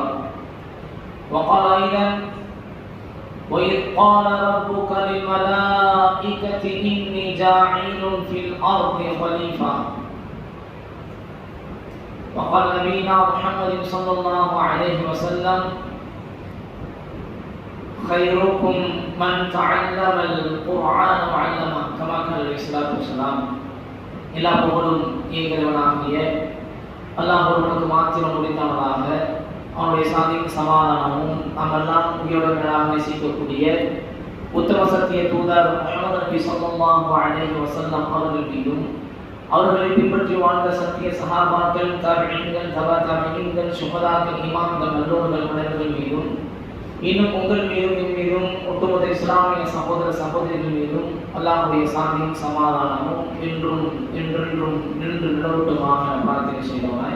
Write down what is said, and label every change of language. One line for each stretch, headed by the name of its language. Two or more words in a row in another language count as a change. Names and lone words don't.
Arabic: وقال أيضا: وإذ قال ربك للملائكة إني جاعل في الأرض خليفة. وقال نبينا محمد صلى الله عليه وسلم: خيركم من تعلم القرآن وعلمه كما قال عليه الصلاة والسلام.
Tamil: எல்லா புகழும் ஏகதேவனாகிய அல்லாஹ் ஒருவனுக்கு மாத்திரம் உரித்தானதாக, அவனுடைய சாந்திக்கு சமாதானமும் நாமெல்லாம் உயிரோட மேலாக நேசிக்கக்கூடிய உத்தம சத்திய தூதர் முஹம்மது நபி
Arabic: صلى الله عليه وسلم
Tamil: அவர்கள் மீதும், அவர்களை பின்பற்றி வாழ்ந்த சத்திய சஹாபாக்கள், தாபிஈன்கள், தபா தாபிஈன்கள், சுஹதாக்கள், இமாம்கள், நல்லோர்கள் அனைவர்கள் மீதும், இன்னும் உங்கள் மீதும் என் மீதும் ஒட்டுமொத்த இஸ்லாமிய சகோதர சகோதரிகள் மீதும் அல்லாஹ்வுடைய சாந்தியும் சமாதானமும் என்றும் என்றென்றும் நின்று நிலவட்டுமாக பிரார்த்தனை செய்தவனாய்.